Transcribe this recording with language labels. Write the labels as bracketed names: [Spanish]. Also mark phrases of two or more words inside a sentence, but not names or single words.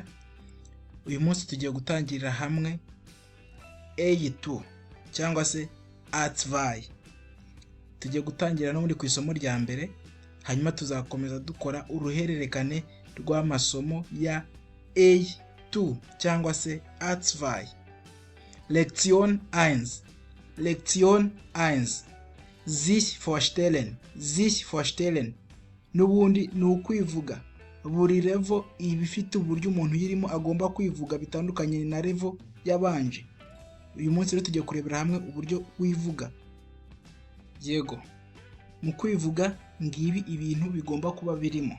[Kinyarwanda] Uyu munsi tugiye gutangirira hamwe A2 cyangwa se A2. Tugiye gutangira no muri ku isomo rya mbere, hanyuma tuzakomeza dukora uruhererekane rw'amasomo ya A2 cyangwa se A2. [German] Lektion 1. Lektion 1. Sich vorstellen. [Kinyarwanda] Nubundi ni ukwivuga. Buri level iba ifite uburyo umuntu yirimo agomba kwivuga bitandukanye na level yabanje. Uyu munsi rero tugiye kurebera hamwe uburyo wivuga. Yego, mu kwivuga ngibi ibintu bigomba kuba birimo.